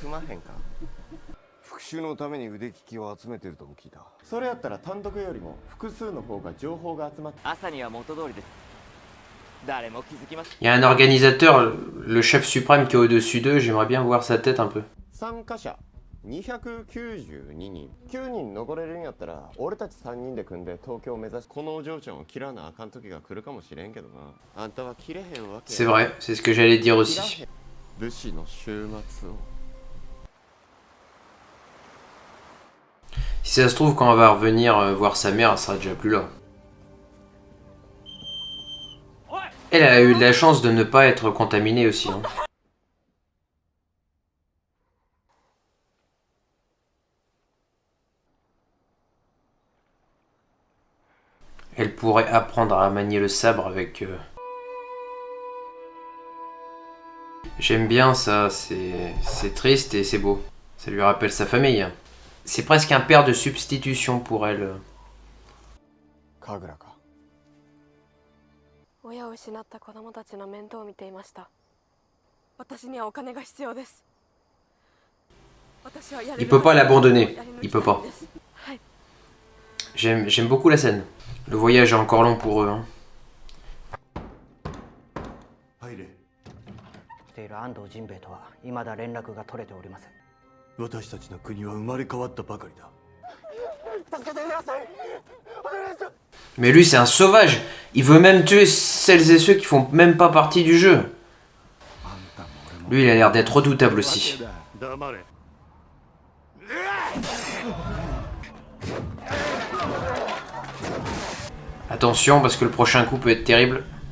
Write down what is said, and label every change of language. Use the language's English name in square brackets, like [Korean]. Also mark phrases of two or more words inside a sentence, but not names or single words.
[French] Il y a un organisateur, le chef suprême qui est au-dessus d'eux, j'aimerais bien voir sa tête un peu. [Japanese] 292 人9人残れるんやったら俺たち3人で組んで東京を目指しこのお嬢ちゃんを切らなあかん時が来るかもしれんけどなあんたは切れへんわけ [French] C'est vrai, c'est ce que j'allais dire aussi. [Japanese] 武士の終末を [French] Si ça se trouve, quand on va revenir voir sa mère, elle sera déjà plus là. Elle a eu de la chance de ne pas être contaminée aussi. Hein. Elle pourrait apprendre à manier le sabre avec... J'aime bien ça, c'est triste et c'est beau. Ça lui rappelle sa famille. C'est presque un père de substitution pour elle. [Japanese] Kaguraか親を失った子供たちの面倒を見ていました。私にはお金が必要です。 [French] Il peut pas l'abandonner, il peut pas. J'aime beaucoup la scène. Le voyage est encore long pour eux. Hein. [Japanese] 安藤ジンベエとは未だ連絡が取れておりません。私たちの国は生まれ変わったばかりだ。 [French] Mais lui c'est un sauvage. Il veut même tuer celles et ceux qui font même pas partie du jeu. Lui il a l'air d'être redoutable aussi. Attention parce que le prochain coup peut être terrible.